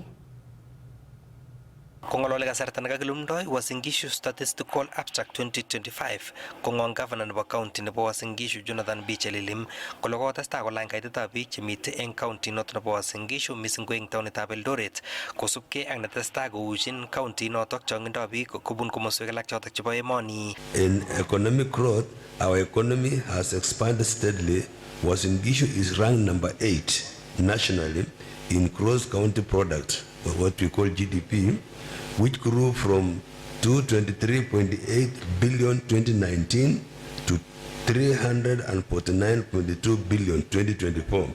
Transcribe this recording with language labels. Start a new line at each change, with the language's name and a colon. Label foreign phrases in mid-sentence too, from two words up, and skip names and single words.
Kalenjin: Kongolole kasarta nekakilumdoi Uasin Gishu Statistical Abstract 2025 kongong governor nebo county nebo Uasin Gishu Jonathan B. Chelilim kole kotestai kolany kaitetab biik chemite eng county noto nebo Uasin Gishu mising ko eng taonitab Eldoret kosubkei ak netestai koushin county notok chongindoi biik kobun komoswek alak chotok chebo emoni.
English: In economic growth, our economy has expanded steadily. Uasin Gishu is ranked number 8 nationally in gross county product, or what we call GDP, which grew from 223.8 billion 2019 to 349.2 billion 2024.